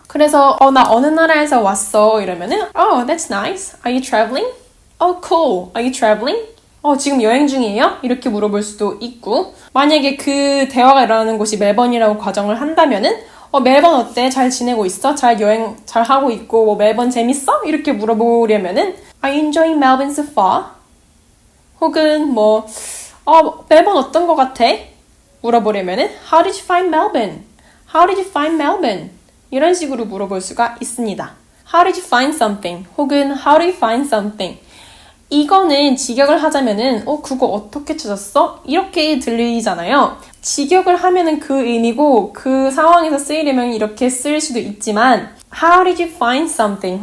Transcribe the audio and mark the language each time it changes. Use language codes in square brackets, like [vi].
[ko] 그래서 나 어느 나라에서 왔어 이러면은 [en] Oh, that's nice. Are you traveling? Oh, cool. Are you traveling? [ko] 지금 여행 중이에요? 이렇게 물어볼 수도 있고 만약에 그 대화가 일어나는 곳이 멜번이라고 가정을 한다면은 멜번 어때? 잘 지내고 있어? 잘 여행 잘 하고 있고 뭐 멜번 재밌어? 이렇게 물어보려면은 [en] Are you enjoying Melbourne so far? [ko] 혹은 멜번 어떤 것 같아? 물어보려면은 [en] How did you find Melbourne? How did you find Melbourne? [ko] 이런 식으로 물어볼 수가 있습니다. [en] How did you find something? [ko] 혹은 [en] How did you find something? [ko] 이거는 직역을 하자면은 그거 어떻게 찾았어? 이렇게 들리잖아요. 직역을 하면은 그 의미고 그 상황에서 쓰이려면 이렇게 쓸 수도 있지만 [en] How did you find something?